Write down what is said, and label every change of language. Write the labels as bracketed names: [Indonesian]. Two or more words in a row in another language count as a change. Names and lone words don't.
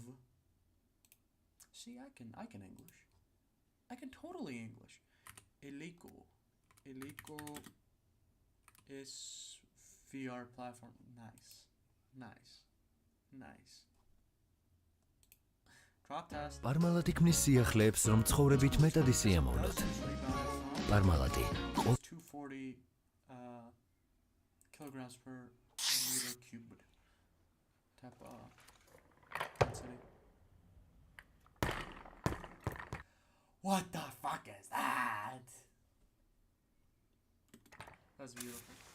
[English] See, I can English. I can totally English. Illegal is VR platform. Nice. Drop test. [Georgian] პარმალადი ქმნის სიახლეებს, რომ ცხოვრებით მეტად ისიამოვნოთ. პარმალადი [English] 240 kilograms per meter cubed. Tap density. What the fuck is that? That's beautiful.